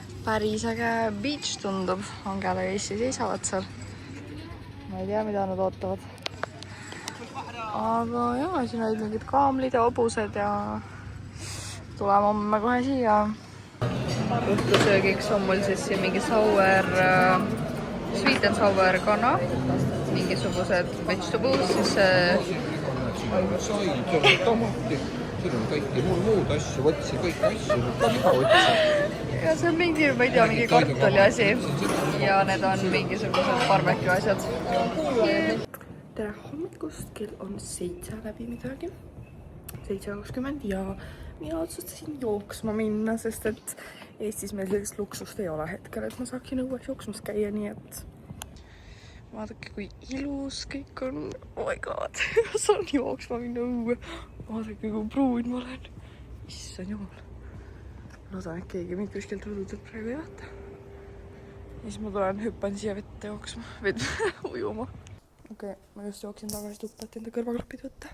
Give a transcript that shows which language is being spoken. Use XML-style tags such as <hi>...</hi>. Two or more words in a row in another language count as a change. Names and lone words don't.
<et>päris äge beach tundub. Angela ja Issi seisavad seal. Ma ei tea, mida nad ootavad. Aga jaa, siin olid mingid kaamlid ja hobused ja tuleme homme kohe siia. Õhtusöögiks on mul siis siin mingi</et> <en>sweet and sour</en> <et>kana, mingisugused vegetables, siis tomati, siin on kõiki muud asju, võtsin kõiki asju, ka liha võtsin. Ja see on mingi, ma ei tea, mingi kartuli asi ja need on mingisugused barbecue asjad. Tere hommikust, kell on 7 läbi midagi, 7:20 ja mina otsustasin jooksma minna, sest et Eestis meil sellist luksust ei ole hetkel, et ma saaksin õues jooksmas käia, nii et vaadake, kui ilus kõik on.</et> <en>Oh my god,</en> <et>ma saan jooksma minna õue. Vaadake, kui pruun ma olen. Issand jumal. Loodan, et keegi mind kuskilt rõdudelt praegu ei vaata. Ja siis ma tulen, hüppan siia vette jooksma, ujuma. Okei, ma just jooksin tagasi tuppa, et enda kõrvaklapid võtta.</et>